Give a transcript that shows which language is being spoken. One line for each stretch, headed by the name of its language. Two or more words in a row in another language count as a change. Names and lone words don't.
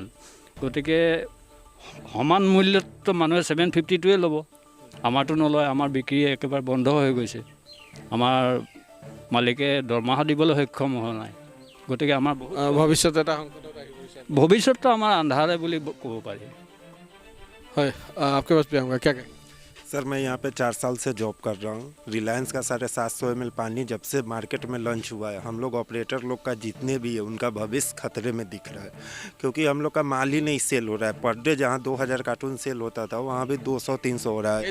Assamese: গতিকে সমান মূল্যততো মানুহে 750টোৱে ল'ব, আমাৰটো নলয়। আমাৰ বিক্ৰী একেবাৰে বন্ধ হৈ গৈছে, আমাৰ মালিকে দৰমহা দিবলৈ সক্ষম হোৱা নাই। গতিকে আমাৰ ভৱিষ্যত এটা সংকটত আহি পৰিছে। ভৱিষ্যতটো আমাৰ আন্ধাৰে বুলি ক'ব পাৰি। হয়,
Hindi: आपके पास भी आऊँगा, क्या कहें? सर मैं यहाँ पे 4 साल से जॉब कर रहा हूँ। रिलायंस का 750 ml पानी जब से मार्केट में लॉन्च हुआ है, हम लोग ऑपरेटर लोग का जितने भी है उनका भविष्य खतरे में दिख रहा है, क्योंकि हम लोग का माल ही नहीं सेल हो रहा है।
English: per day
Hindi: जहाँ 2000 कार्टून सेल होता था वहाँ भी 200-300 हो रहा है।